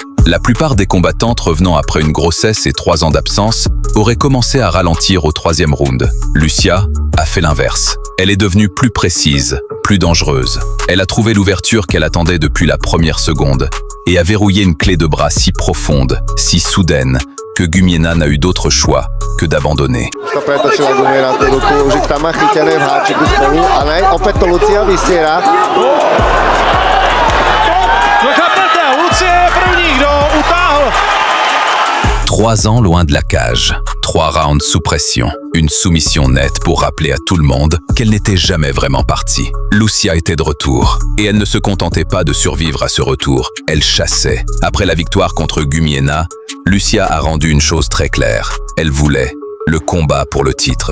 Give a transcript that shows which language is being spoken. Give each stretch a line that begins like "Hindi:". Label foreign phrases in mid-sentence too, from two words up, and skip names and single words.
French: La plupart des combattantes revenant après une grossesse et 3 ans d'absence auraient commencé à ralentir au 3e round. Lucia a fait l'inverse. Elle est devenue plus précise, plus dangereuse. Elle a trouvé l'ouverture qu'elle attendait depuis la première seconde et a verrouillé une clé de bras si profonde, si soudaine, que Gumiena n'a eu d'autre choix que d'abandonner.
Slovak: Pretočila Gumiena tú ruku, už ich tam má chytené v háčiku spolu, ale opäť to Lucia vysiera.
Czech: Lucia je první, kdo utáhl.
French: 3 ans loin de la cage, 3 rounds sous pression, une soumission nette pour rappeler à tout le monde qu'elle n'était jamais vraiment partie. Lucia était de retour, et elle ne se contentait pas de survivre à ce retour, elle chassait. Après la victoire contre Gumiena, Lucia a rendu une chose très claire, elle voulait le combat pour le titre.